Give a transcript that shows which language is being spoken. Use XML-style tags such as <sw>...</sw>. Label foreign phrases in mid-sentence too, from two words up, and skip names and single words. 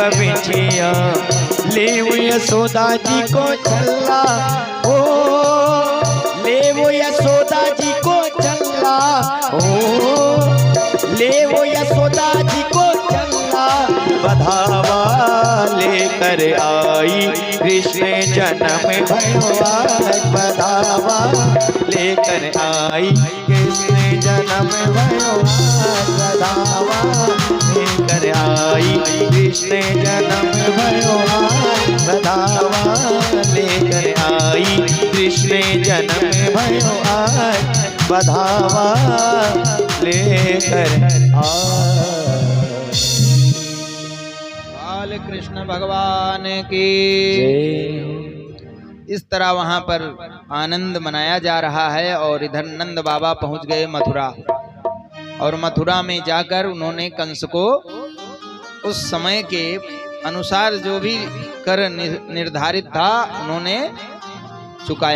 <bra>बिछिया लेव यशोदा जी को चल्ला ओ लेव यशोदा जी को चल्ला ओ लेव यशोदा जी को चल्ला बधावा लेकर आई कृष्ण जन्म भयो आज बधावा लेकर आई कृष्ण जन्म भयो आज बधावा लेकर आई कृष्ण जन्म भयो आज बधावा लेकर आई कृष्ण जन्म भयो आज बधावा लेकर</bra> <hi>बाल कृष्ण भगवान की इस तरह वहां पर आनंद मनाया जा रहा है। और इधर नंद बाबा पहुंच गए मथुरा, और मथुरा में जाकर उन्होंने कंस को उस समय के अनुसार जो भी कर निर्धारित था उन्होंने चुकाया।</hi>